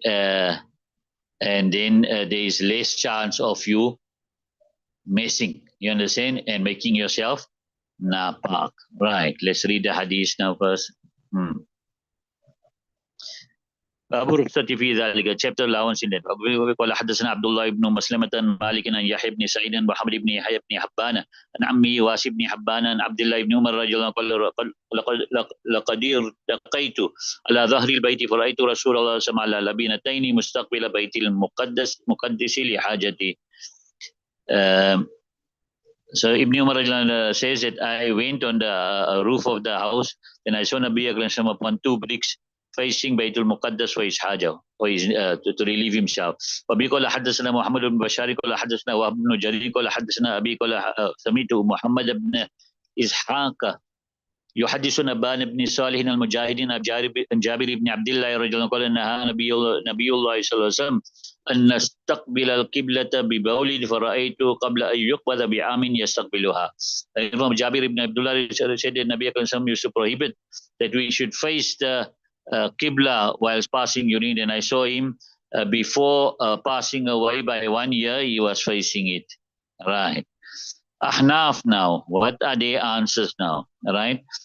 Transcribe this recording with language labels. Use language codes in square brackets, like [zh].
[en] And then there is less chance of you messing, you understand, and making yourself napak. Right. Let's read the hadith now first. [ar] أبو رخصة في ذلك [en] chapter allowance in that. [ar] قال حدثنا عبد الله بن مسلمة مالك عن يحيى بن سعيد ومحمد بن يحيى بن حبان عن عمي واسع بن حبان عن عبد الله بن عمر رضي الله عنه قال لقد ارتقيت على ظهر البيت فرأيت رسول الله صلى الله عليه وسلم على لبنتين مستقبل بيت المقدس لحاجتي. [en] So Ibn Umar says that I went on the roof of the house, and I saw Nabi Akram upon two bricks facing Baytul Muqaddas for his haja, for his, to relieve himself. [ar] وبي قال حدثنا محمد بن بشار قال حدثنا وهب بن جرير قال حدثنا أبي قال سمعت محمد بن إسحاق يحدث نبان بن صالح المجاهدين عن جابر بن عبد الله رضي الله عنه قال نهى نبي الله صلى الله عليه وسلم أن نستقبل القبلة ببول فرأيت قبل أن يقبض بعام يستقبلها. [en] From Jabir ibn Abdullah said that Nabi Akram used to prohibit that we should face the Qibla whilst passing urine, and I saw him before passing away by 1 year, he was facing it. Right. Ahnaf now, what are their answers now? Right.